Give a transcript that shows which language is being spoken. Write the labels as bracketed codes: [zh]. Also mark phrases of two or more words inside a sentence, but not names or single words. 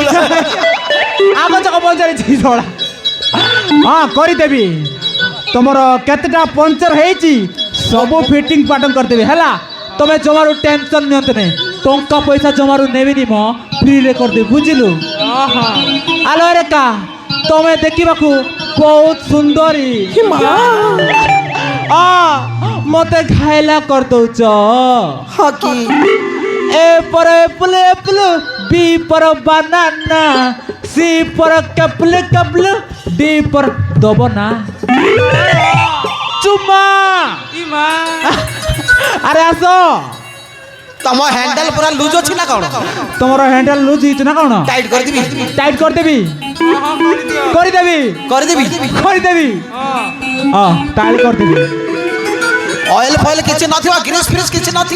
[or] ଆଗ ଚକା ପଞ୍ଚର ହେଇଛି ଶଳା ହଁ କରିଦେବି ତମର କେତେଟା ପଞ୍ଚର ହେଇଛି ସବୁ ଫିଟିଂ ପାଟନ କରିଦେବି ହେଲା ତମେ ଜମାରୁ ଟେନସନ୍ ନିଅନ୍ତୁ ନାହିଁ ଟଙ୍କା ପଇସା ଜମାରୁ ନେବିନି ମ ଫ୍ରିରେ କରିଦେବି ବୁଝିଲୁ ଆଲୋ ରେଖା ତମେ ଦେଖିବାକୁ ବହୁତ ସୁନ୍ଦରୀ ମତେ ଘାଇଲା କରିଦଉଛ ହଁ କି [hi] ए पर [en] apple apple [hi] बी पर बनाना सी पर [en] couple couple [hi] डी पर दबना चुम्मा ଇମା अरे आसो [or] ତମ ହ୍ୟାଣ୍ଡେଲ ପୁରା ଲୁଜ ଅଛି ନା କଣ ତମର ହ୍ୟାଣ୍ଡେଲ ଲୁଜ ହେଇଛି ନା କଣ ଟାଇଟ୍ କରିଦେବି ଟାଇଟ୍ କରିଦେବି ହଁ କରିଦିଅ। କରିଦେବି କରିଦେବି କରିଦେବି ହଁ ହଁ ଟାଇଟ୍ କରିଦେବି ଅଏଲ ଫଏଲ କିଛି ନଥିବ ଗ୍ରୀସ୍ ଫ୍ରିସ୍ କିଛି ନଥିବ